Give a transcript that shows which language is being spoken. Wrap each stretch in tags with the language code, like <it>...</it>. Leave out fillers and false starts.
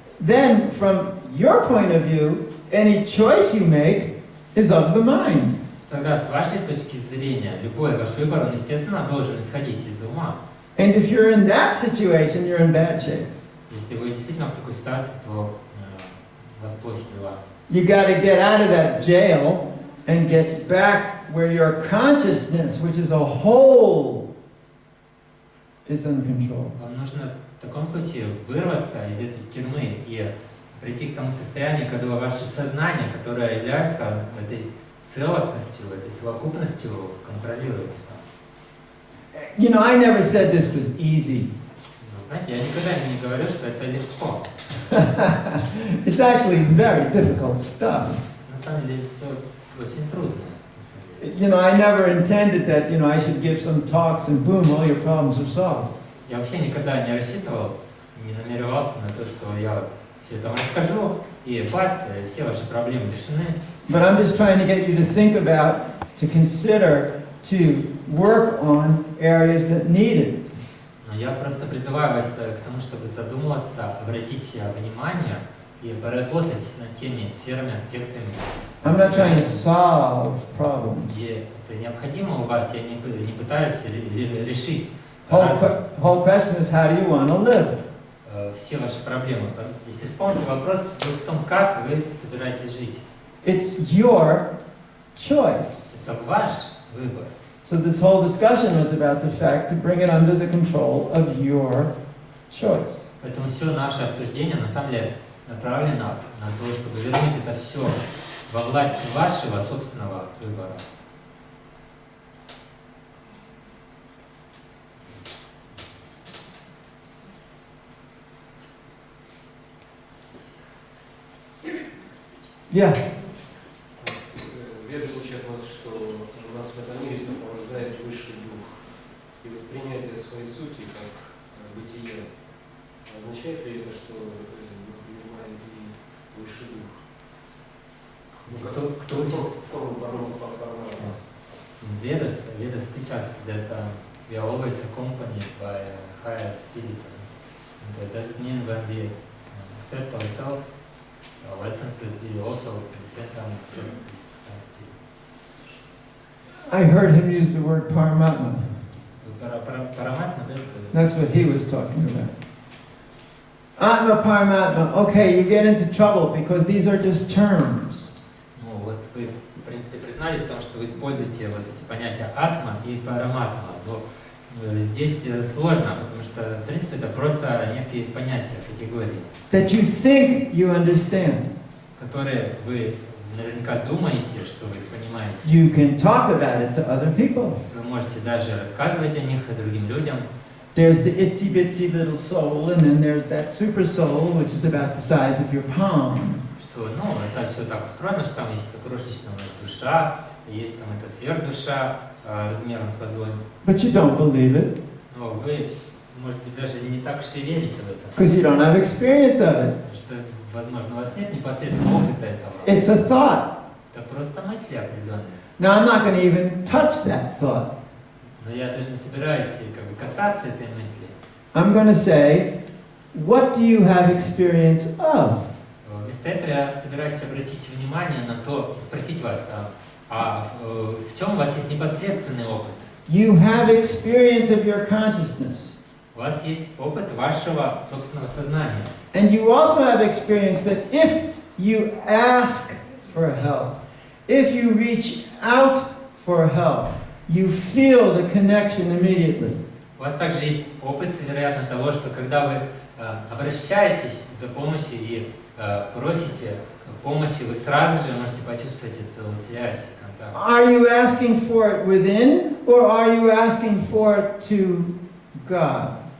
<en>then from your point of view, any choice you make is of the mind.</en> <ru>тогда с вашей точки зрения любой ваш выбор, он, естественно, должен исходить из ума.</ru> <en>And if you're in that situation, you're in bad shape.</en> <ru>Если вы действительно в такой ситуации, то у вас плохи дела.</ru> <en>You got to get out of that jail and get back where your consciousness, which is a whole, is in control.</en> <ru>Вам нужно в таком случае вырваться из этой тюрьмы и прийти к тому состоянию, когда ваше сознание, которое является этой целостностью, этой совокупностью, контролирует все.</ru> <en>You know, I never said this was easy.</en> <ru>Но, знаете, я никогда не говорю, что это легко.</ru> <en>It's actually very difficult stuff.</en> <ru>На самом деле все очень трудно.</ru> <en>You know, I never intended that, you know, I should give some talks and boom, all your problems are solved.</en> <ru>Я вообще никогда не рассчитывал, не намеревался на то, что я все это вам расскажу, и бац, все ваши проблемы решены.</ru> <en>But I'm just trying to get you to think about, to consider, to work on areas that need it.</en> <ru>Но я просто призываю вас к тому, чтобы задуматься, обратить внимание и поработать над теми сферами, аспектами,</ru> <en>I'm not trying to solve problems.</en> <ru>где это необходимо у вас, я не пытаюсь решить</ru> <en>Whole question is, how do you want to live?</en> <ru>все ваши проблемы. Если вспомните, вопрос был в том, как вы собираетесь жить.</ru> <en>It's your choice.</en> <ru>Это ваш выбор.</ru> <en>So this whole discussion was about the fact to bring it under the control of your choice.</en> <ru>Поэтому все наше обсуждение на самом деле направлено на то, чтобы вернуть это все во власть вашего собственного выбора.</ru> <en>Yeah.</en> <ru>Веды учат нас, что нас в этом мире сопровождает высший дух. И вот принятие своей сути, как бытие. Означает ли это, что не знаю, и высший дух? Кто учит?</ru> <en>Vedas teach us that we are always accompanied by a higher spirit. And does it mean when we accept ourselves, our lessons, that we also at the same time accept this higher spirit? I heard him use the word Paramatma.</en> <ru>Параматма, да?</ru> <en>That's what he was talking about. Atma Paramatma. Okay, you get into trouble because these are just terms.</en> <ru>Ну вот вы, в принципе, признались в том, что вы используете вот эти понятия атма и параматма. Но здесь сложно, потому что, в принципе, это просто некие понятия, категории,</ru> <en>That you think you understand.</en> <ru>которые вы наверняка думаете, что вы понимаете.</ru> <en>You can talk about it to other people.</en> <ru>Вы можете даже рассказывать о них другим людям.</ru> <en>There's the itsy bitsy little soul, and then there's that super soul, which is about the size of your palm.</en> <ru>Что, ну, это все так устроено, что там есть эта крошечная душа, есть там эта сверхдуша размером с ладонь.</ru> <en>But you don't believe it,</en> <ru>Но вы, может быть, даже не так уж и верите в это.</ru> <en>because you don't have experience of it.</en> <ru>Потому что, возможно, у вас нет непосредственного опыта этого.</ru> <en>It's a thought.</en> <ru>Это просто мысли определенные.</ru> <en>Now, I'm not going to even touch that thought.</en> <ru>Но я даже не собираюсь как бы касаться этой мысли.</ru> <en>I'm going to say, what do you have experience of?</en> <ru>Вместо этого я собираюсь обратить внимание на то и спросить вас, в чем у вас есть непосредственный опыт?</ru> <en>You have experience of your consciousness.</en> <ru>У вас есть опыт вашего собственного сознания.</ru> <en>And you also have experience that if you ask for help, if you reach out for help, you feel the connection immediately.</en> <ru>У вас также есть опыт, вероятно, того, что когда вы обращаетесь за помощью и просите помощи, вы сразу же можете почувствовать эту связь, контакт.</ru> <en>Are you asking for it within, or are you asking for it to God?</en>